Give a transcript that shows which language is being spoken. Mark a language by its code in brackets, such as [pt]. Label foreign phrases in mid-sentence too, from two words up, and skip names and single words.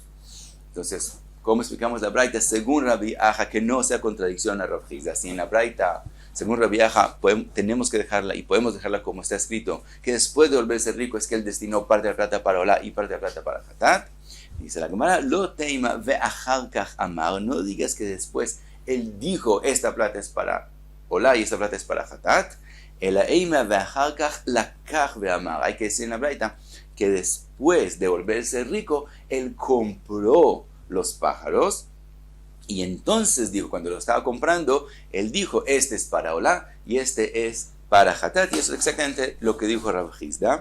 [es] Entonces, ¿cómo explicamos la braita según Rabbi Aja que no sea contradicción a Rav Hizda? Si en la braita, según Rabbi Aja, tenemos que dejarla y podemos dejarla como está escrito, que después de volverse rico es que él destinó parte de la plata para olá y parte de la plata para hatat. Dice la Gemara, [arc] לא תימא ואחר כך אמר, [es] no digas que después él dijo esta plata es para olá y esta plata es para hatat. [arc] אלא אימא ואחר כך לקח ואמר. [es] Hay que decir en la braita que después de volverse rico, él compró los pájaros y entonces dijo, cuando lo estaba comprando, él dijo, este es para olá y este es para hatat, y eso es exactamente lo que dijo Rav Hizda.